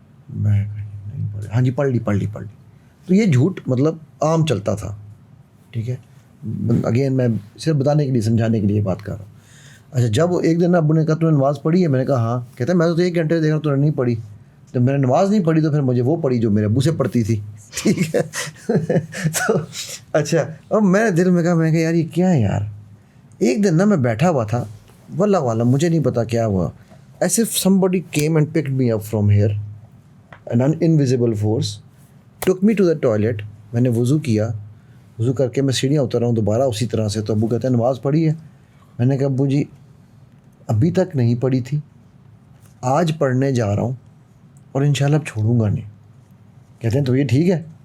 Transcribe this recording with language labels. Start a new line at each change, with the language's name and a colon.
Hindi: मैं नहीं पढ़ी। हाँ जी पढ़ ली। तो ये झूठ मतलब आम चलता था, ठीक है, अगेन मैं सिर्फ बताने के लिए, समझाने के लिए बात कर रहा हूँ। अच्छा, जब एक दिन अब्बू ने कहा तूने नमाज़ पढ़ी है? मैंने कहा हाँ। कहता मैं तो 1 घंटे देख रहा हूँ तूने नहीं पढ़ी। तो मैंने नमाज़ नहीं पढ़ी, तो फिर मुझे वो पढ़ी जो मेरे अब्बू से पढ़ती थी, ठीक है। तो अच्छा, अब मैंने दिल में कहा, यार ये क्या है यार। एक दिन ना मैं बैठा हुआ था, वल्लाह वाला मुझे नहीं पता क्या हुआ,
English: as if somebody came and picked me up from here, an invisible force took me to the toilet.
Hindi: मैंने वज़ू किया, वज़ू करके मैं सीढ़ियाँ उतर रहा हूँ दोबारा उसी तरह से। तो अब्बू कहते हैं नमाज़ पढ़ी है? मैंने कहा अब्बू जी अभी तक नहीं पढ़ी थी, आज पढ़ने जा रहा हूँ और इंशाल्लाह अब छोड़ूंगा नहीं। कहते हैं तो ये ठीक है।